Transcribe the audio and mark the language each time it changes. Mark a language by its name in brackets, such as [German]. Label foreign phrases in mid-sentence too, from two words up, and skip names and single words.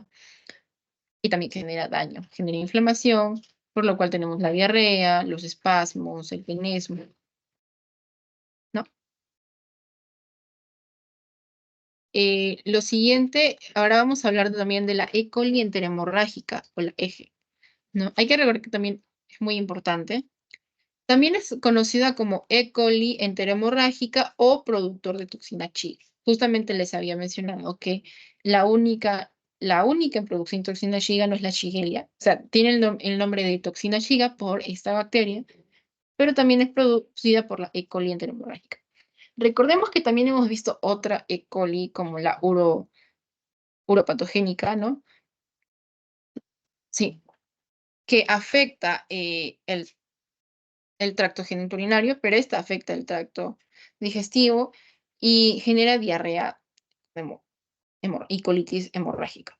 [Spanish] Y también genera daño, genera inflamación, por lo cual tenemos la diarrea, los espasmos, el penesmo, ¿no? Lo siguiente, ahora vamos a hablar también de la E. coli enterhemorrágica o la EGE, ¿no? Hay que recordar que también es muy importante. También es conocida como E. coli enterhemorrágica o productor de toxina Shiga. Justamente les había mencionado que la única, la única en producción de toxina Shiga no es la Shigella. O sea, tiene el nombre de toxina Shiga por esta bacteria, pero también es producida por la E. coli enterhemorrágica. Recordemos que también hemos visto otra E. coli como la uropatogénica, ¿no? Sí, que afecta el tracto genitourinario, pero esta afecta el tracto digestivo y genera diarrea y colitis hemorrágica.